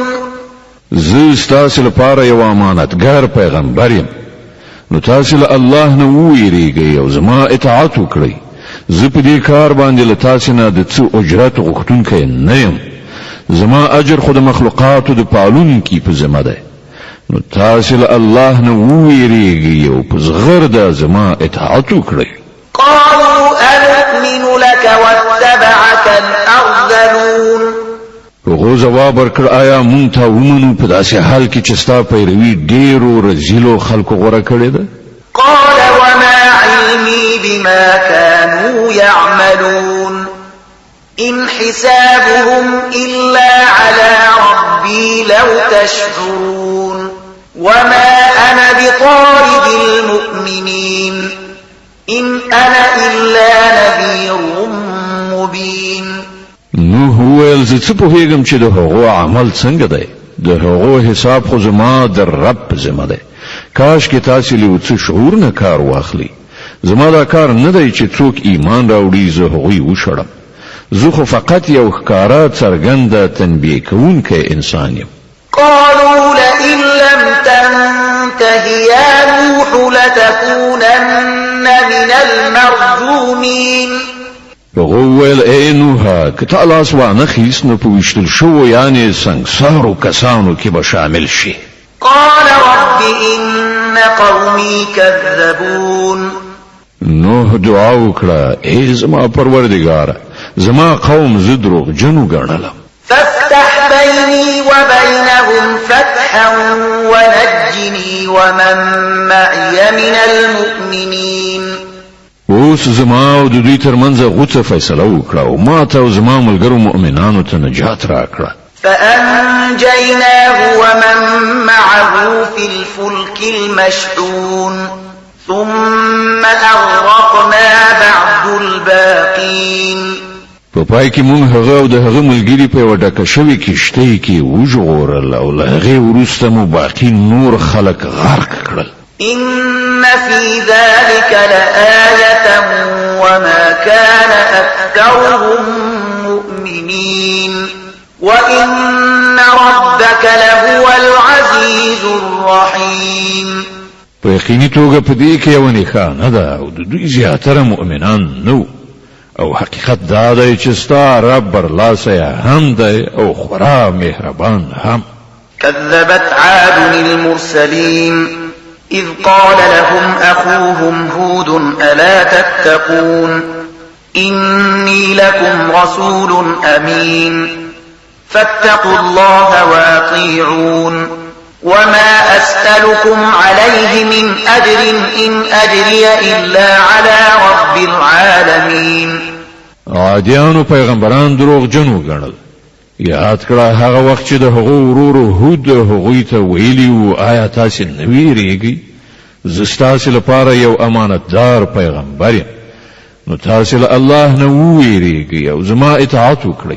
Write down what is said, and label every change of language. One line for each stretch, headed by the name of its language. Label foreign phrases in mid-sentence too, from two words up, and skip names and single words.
Pashto: زه ستاسې لپاره یو امانتګار پیغمبر یم نو تاسې له الله نه وویریږئ او زما اطاعت وکړئ. زه په دې کار باندې له تاسې نه د څه اجرت غوښتونکی نه یم. زما اجر خو د مخلوقاتو د پالونکي په ذمه دی نو تاسې له الله نه وویریږئ او په زغرده زما اطاعت وکړئ.
Arabic: قالوا أنؤمن لك واتبعك الأرذلون.
Pashto: هغه جواب ورکړ آیا مونږ ته ومنو په داسې حال کې چې ستا پیروي ډیرو رزیلو خلکو غوړه کړې ده؟
Arabic: قال وما علمي بما كانوا يعملون إن حسابهم إلا على ربي لو تشعرون وما أنا بطارد المؤمنين إن أنا إلا نذير مبين.
Pashto: نوح وویل زه څه پوهېږم چې د هغو عمل څنګه دی، د هغو حساب خو زما د رب په ذمه دی. کاش کې تاسې له یو څه شعور نه کار واخلي. زما دا کار نه دی چې څوک ایمان راوړي زه هغوی وشړم. زه خو فقط یو ښکاره څرګنده تنبیه کوونکی انسان یم.
Arabic: قالوا لئن لم تنته يا نوح لتكونن من المرجومين.
Pashto: هغه وویل ای نوحه که تا لاس وانخیست نو په ویشتل شوو یعنې سنګسارو کسانو کې به شامل شي.
Arabic: قال رب إن قومي كذبون.
Pashto: نوح دعا وکړه ای زما پروردګاره زما قوم زه دروغجنو ګڼلم.
Arabic: فافتح بيني وبينهم فتحا ونجني ومن معي من المؤمنين.
Pashto: اوس زما او د دوی ترمنځ غوڅه فیصله وکړه او ما ته او زما ملګرو مؤمنانو ته نجات راکړه.
Arabic: فأنجيناه ومن معه في الفلك المشحون ثم أغرقنا بعد الباقين.
Pashto: په پای کې مونږ هغه او د هغه ملګري په یوه ډکه شوې کښتۍ کې وژغورل او له هغې وروسته مو باقي نور خلک غرق کړل.
Arabic: إن في ذلك لآية وما كان أكثرهم مؤمنين وإن ربك لهو العزيز الرحيم.
Pashto: په یقیني توګه په دې کې یوه نښانه ده او د دوی زیاتره مؤمنان نه او حقیقت دا دی چې ستا رب برلاسی هم دی او خورا مهربان هم.
Arabic: كذبت عاد المرسلين إذ قال لهم أخوهم هود ألا تتقون إني لكم رسول أمين فاتقوا الله وأطيعون وما أسألكم عليه من أجر إن أجري إلا على رب العالمين.
Pashto: عادیانو پیغمبران دروغ جنو ګڼل. یاد کړه هغه وخت چې د هغو ورورو هود هغوی ته ویلي وو آیا تاسې نه ویرېږئ زه ستاسې لپاره یو امانتدار پیغمبر یم نو تاسې له الله نه وویرېږئ او زما اطاعت وکړئ.